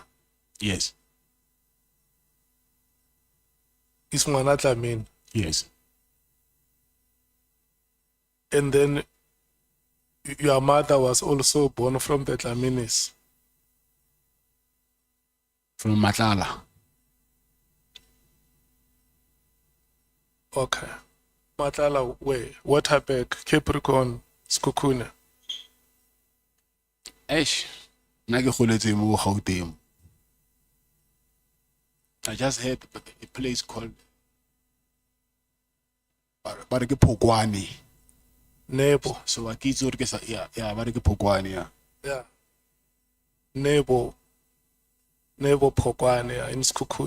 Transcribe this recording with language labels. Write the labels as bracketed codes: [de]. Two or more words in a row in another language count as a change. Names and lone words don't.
[en] Yes. is Nhlanhla. Yes. And then your mother was also born from the Dlaminis. From Matlala. Okay. Matlala, where? Waterberg, Capricorn, Skukune. Eish. I just heard a place called Pogwani. Nebo. So I kids yeah, Pogwani, yeah. Yeah. Nebo Pogwane in Skukune.